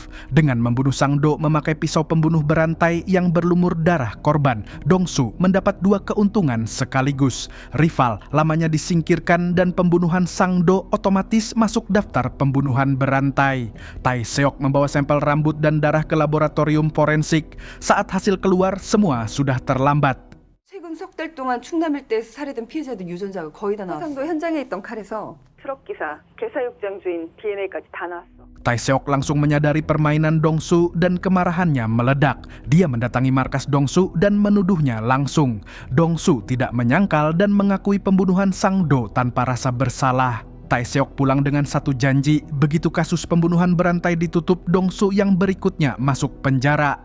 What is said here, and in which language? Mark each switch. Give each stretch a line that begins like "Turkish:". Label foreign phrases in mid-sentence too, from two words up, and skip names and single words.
Indonesian: Dengan membunuh Sang-do memakai pisau pembunuh berantai yang berlumur darah korban, Dongsu mendapat dua keuntungan sekaligus. Rival lamanya disingkirkan dan pembunuhan Sang-do otomatis masuk daftar pembunuhan berantai. Tae-seok membawa sampel rambut dan darah ke laboratorium forensik. Saat hasil keluar, semua sudah terlambat.
Korean: 최근 석 달 동안 충남 일대에서 살해된 피해자들 유전자가 거의 다 나왔어. 화상도 현장에 있던 칼에서 트럭 기사, 괴사육장 주인 DNA까지 다 나왔어.
Indonesian: Tae-seok langsung menyadari permainan Dongsu dan kemarahannya meledak. Dia mendatangi markas Dongsu dan menuduhnya langsung. Dongsu tidak menyangkal dan mengakui pembunuhan Sang-do tanpa rasa bersalah. Tae-seok pulang dengan satu janji, begitu kasus pembunuhan berantai ditutup, Dongsu yang berikutnya masuk penjara.